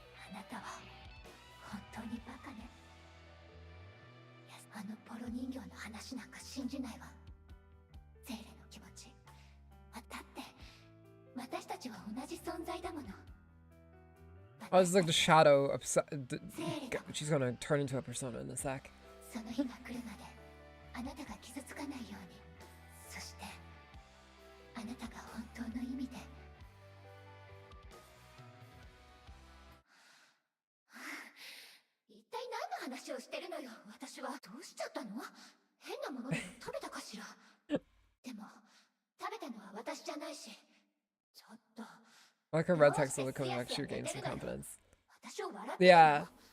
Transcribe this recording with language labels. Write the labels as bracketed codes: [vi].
[ja] あなたは本当にバカね。あのポロ人形の話なんか信じないわ。ゼーレの気持ち。だって私たちは同じ存在だもの。 [en] Oh, this is like the shadow of. She's gonna turn into a persona in a sec. [ja] その日が来るまであなたが傷つかないように。そしてあなたが本当の意味で。一体何の話をしてるのよ。私はどうしちゃったの？変なものでも食べたかしら。でも食べたのは私じゃないし。ちょっと。 [en] I like her red text slowly coming back. She regained some confidence. Yeah.